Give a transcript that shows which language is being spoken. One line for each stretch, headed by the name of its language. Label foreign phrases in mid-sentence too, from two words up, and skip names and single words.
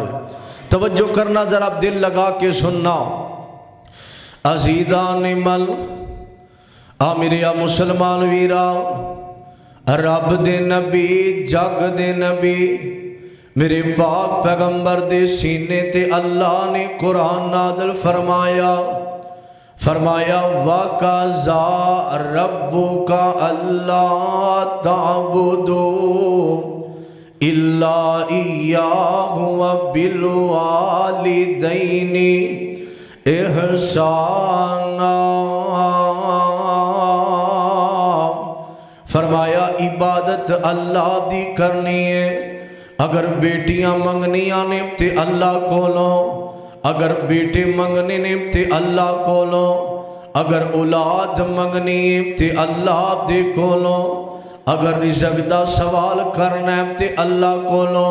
Punjabi: توجہ کرنا ذرا دل لگا کے سننا۔ عزیزان مل آ میرے مسلمان ویرا، رب دے نبی جگ دے نبی میرے پاک پیغمبر دے سینے تے اللہ نے قرآن نازل فرمایا. فرمایا
Arabic: وقضى ربك ألا تعبدوا إلا إياه وبالوالدين إحسانا.
Punjabi: فرمایا عبادت اللہ دی کرنی ہے. اگر بیٹیاں منگنیاں نے تے اللہ کولوں، اگر بیٹے منگنے نے تے اللہ کولوں، اگر اولاد منگنی ہے تے اللہ دے کولوں، اگر رزق دا سوال کرنا ہے تے اللہ کولوں.